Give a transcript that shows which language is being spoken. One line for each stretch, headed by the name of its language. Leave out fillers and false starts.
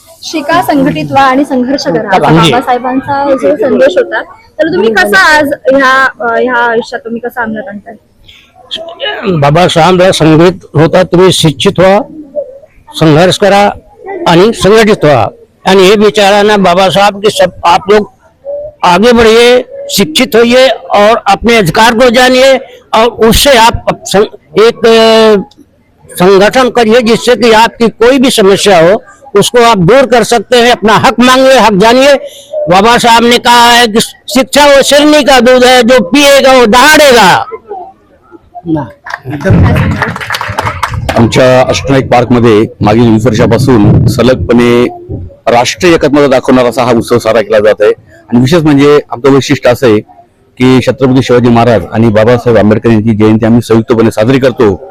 Marathi: शिका, संघटित व्हा आणि संघर्ष करा, बाबासाहेबांचा जो संदेश होता, तर तुम्ही कसा आज ह्या आयुष्यात तुम्ही कसा अंमलात आणताय? बाबासाहेब संघटित होता, तुम्ही शिक्षित व्हा, संघर्ष करा आणि संगठित व्हा।
Hindi: आणि ये विचाराना बाबा साहब की सब आप लोग आगे बढ़िए, शिक्षित होइए और अपने अधिकार को जानिए और उससे आप एक संगठन करिए जिससे कि आपकी कोई भी समस्या हो उसको आप दूर कर सकते हैं। अपना हक मांगिए, हक जानिए। बाबा साहब ने कहा है कि शिक्षा वो शेरनी का दूध है, जो पिएगा वो दहाड़ेगा।
Marathi: आमच्या अष्टविनायक पार्क मध्ये मागील 20 वर्षापासून सलगपणे राष्ट्रीय एकात्मता दाखवणारा असा हा उत्सव साजरा केला जात आहे। आणि विशेष म्हणजे आमचं वैशिष्ट्य असं आहे की छत्रपती शिवाजी महाराज आणि बाबासाहेब आंबेडकर यांची जयंती आम्ही संयुक्तपणे साजरी करतो।